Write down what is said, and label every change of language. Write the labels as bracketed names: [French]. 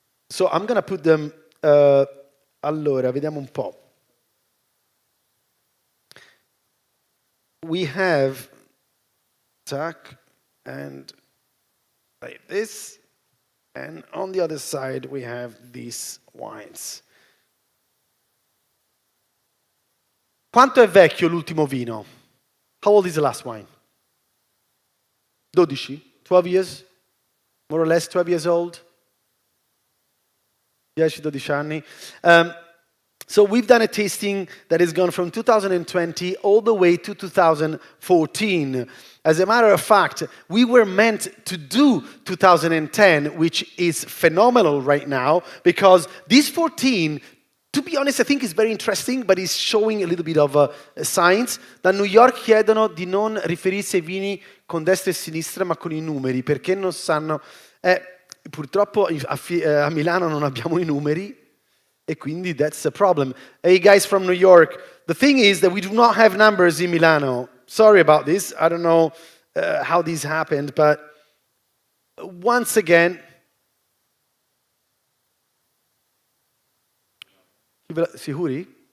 [English] So I'm going to put them, [Italian] allora, vediamo un po'. [English] We have, tac, and like this, and on the other side we have these wines. [Italian] Quanto è vecchio l'ultimo vino? [English] How old is the last wine? 12? 12 years? More or less 12 years old? [Italian] 10-12 anni. [English] So we've done a tasting that has gone from 2020 all the way to 2014. As a matter of fact, we were meant to do 2010, which is phenomenal right now, because this 14, to be honest, I think is very interesting, but is showing a little bit of science. [Italian] Da New York chiedono di non riferirsi ai vini con destra e sinistra, ma con i numeri, perché non sanno... Purtroppo a Milano non abbiamo i numeri, e quindi [English] that's a problem. Hey guys from New York, the thing is that we do not have numbers in Milano. Sorry about this. I don't know how this happened, but once again, [Italian] sicuri?